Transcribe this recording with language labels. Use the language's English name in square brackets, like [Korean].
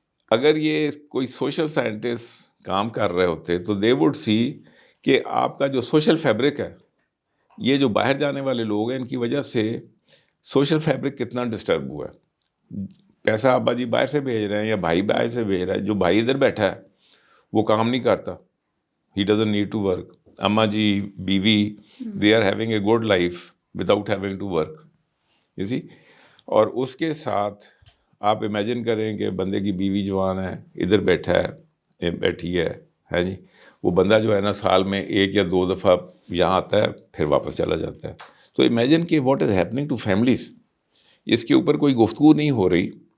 [Urdu] اگر یہ کوئی سوشل سائنٹسٹ کام کر رہے ہوتے تو [English] they would see [Urdu] کہ آپ کا جو سوشل فیبرک ہے, یہ جو باہر جانے والے لوگ ہیں ان کی وجہ سے سوشل فیبرک کتنا ڈسٹرب ہوا ہے. پیسہ ابا جی باہر سے بھیج رہے ہیں یا بھائی باہر سے بھیج رہا ہے, جو بھائی ادھر بیٹھا ہے وہ کام نہیں کرتا, [English] He doesn't need to work. اماں جی, بیوی, they are having a good life without having to work, you see. [Urdu] اور اس کے ساتھ آپ امیجن کریں کہ بندے کی بیوی جوان ہے, ادھر بیٹھی ہے جی, وہ بندہ جو ہے نا سال میں 1 یا 2 دفعہ یہاں آتا ہے پھر واپس چلا جاتا ہے. تو امیجن کہ [English] what is happening to families, [Urdu] اس کے اوپر کوئی گفتگو نہیں ہو رہی.